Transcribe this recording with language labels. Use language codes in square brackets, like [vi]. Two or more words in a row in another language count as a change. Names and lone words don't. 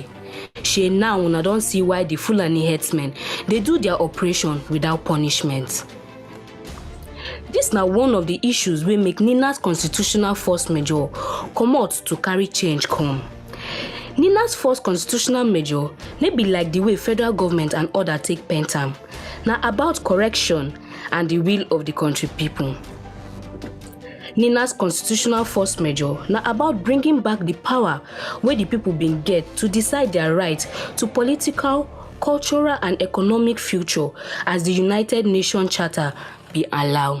[pcm] Shey now una don see why the Fulani herdsmen dey do their operation without punishment. This na one of the issues wey make NINAS constitutional force majeure comot to carry change come. NINAS force constitutional majeure no be like the way federal government and other take paint am. Na about correction and the will of the country people. NINAS constitutional force majeure na about bringing back the power wey the people bin get to decide their right to political, cultural and economic future as the United Nations Charter be allow.